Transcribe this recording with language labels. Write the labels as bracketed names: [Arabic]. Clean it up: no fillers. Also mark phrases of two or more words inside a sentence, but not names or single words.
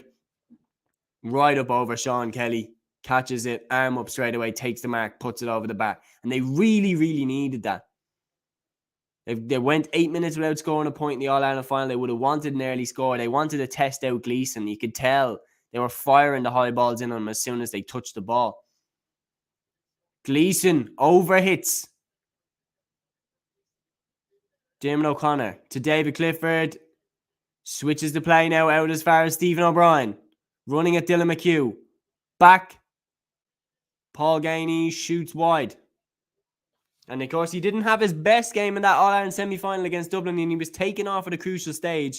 [English] Right up over Sean Kelly. Catches it, arm up straight away, takes the mark, puts it over the bar. And they really needed that. They went 8 minutes without scoring a point in the All-Ireland final. They would have wanted an early score. They wanted to test out Gleeson. You could tell they were firing the high balls in on him as soon as they touched the ball. Gleeson overhits. Dermot O'Connor to David Clifford. Switches the play now out as far as Stephen O'Brien. Running at Dylan McHugh. Back. Paul Gainey shoots wide. And of course, he didn't have his best game in that All-Ireland semi-final against Dublin, and he was taken off at a crucial stage.